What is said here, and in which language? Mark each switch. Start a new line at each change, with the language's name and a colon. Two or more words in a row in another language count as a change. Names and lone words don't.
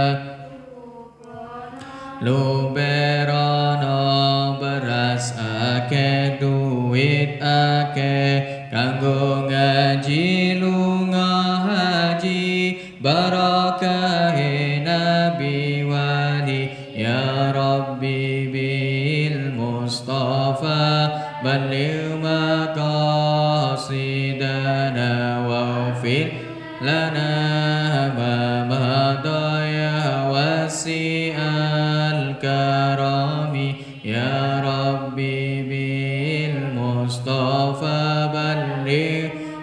Javanese: luberana beras ake duit ake kanggo ngaji lunga haji barakae nabi wali
Arabic: يا رب بالمصطفى بلغ مقاصدنا واغفر لنا ما مضى واسع الكرم يا رب بالمصطفى بلغ